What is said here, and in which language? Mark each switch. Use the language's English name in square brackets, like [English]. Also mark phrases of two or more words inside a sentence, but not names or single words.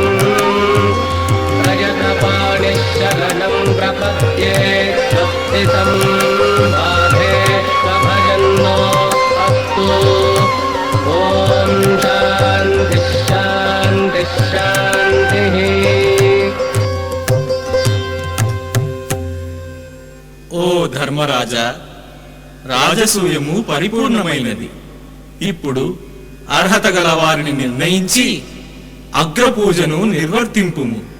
[Sanskrit] प्रयतपाणिशरणं प्रपद्ये स्वस्ति सम्बाधे स्वभजन्नो अस्तु ॐ शान्तिः शान्तिः शान्तिः। [Telugu] ఓ ధర్మరాజా, రాజసూయము పరిపూర్ణమైనది. ఇప్పుడు అర్హత గల వారిని నిర్ణయించి అగ్రపూజను నిర్వర్తింపుము.